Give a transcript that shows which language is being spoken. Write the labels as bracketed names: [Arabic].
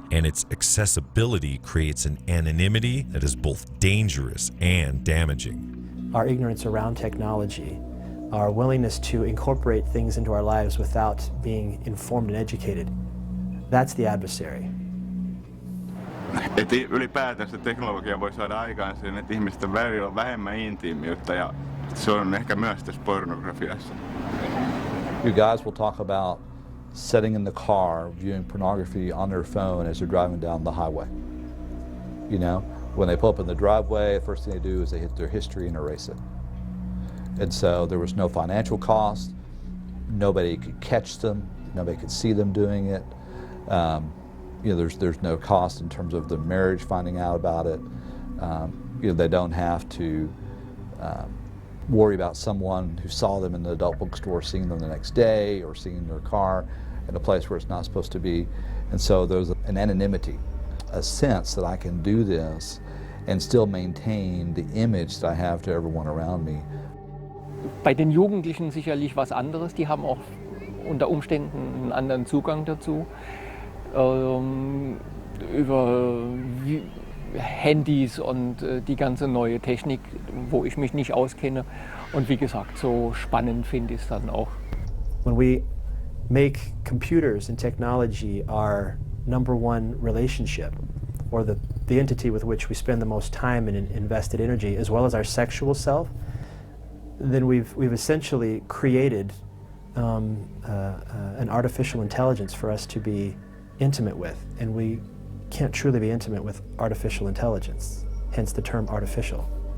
[English] And its accessibility creates an anonymity that is both dangerous and damaging. Our ignorance around technology, our willingness to incorporate things into our lives without being informed and educated, that's the adversary. [Finnish] Että ylipäätänsä teknologia voi saada aikaan sen, että ihmisten välillä on vähemmän intiimiyttä, ja se on ehkä myös tässä pornografiassa. [English] You guys will talk about sitting in the car viewing pornography on their phone as they're driving down the highway. You know, when they pull up in the driveway, the first thing they do is they hit their history and erase it. And so there was no financial cost. Nobody could catch them. Nobody could see them doing it. You know, there's no cost in terms of the marriage finding out about it. You know, they don't have to worry about someone who saw them in the adult bookstore seeing them the next day or seeing their car in a place where it's not supposed to be. And so there's an anonymity, a sense that I can do this and still maintain the image that I have to everyone around me. [German] Bei den Jugendlichen sicherlich was anderes, die haben auch unter Umständen einen anderen Zugang dazu. Über Handys und die ganze neue Technik, wo ich mich nicht auskenne. Und wie gesagt, so spannend finde ich es dann auch. [English] When we make computers and technology our number one relationship, or the entity with which we spend the most time and invested energy, as well as our sexual self, then we've essentially created an artificial intelligence for us to be intimate with, and we can't truly be intimate with artificial intelligence, hence the term artificial.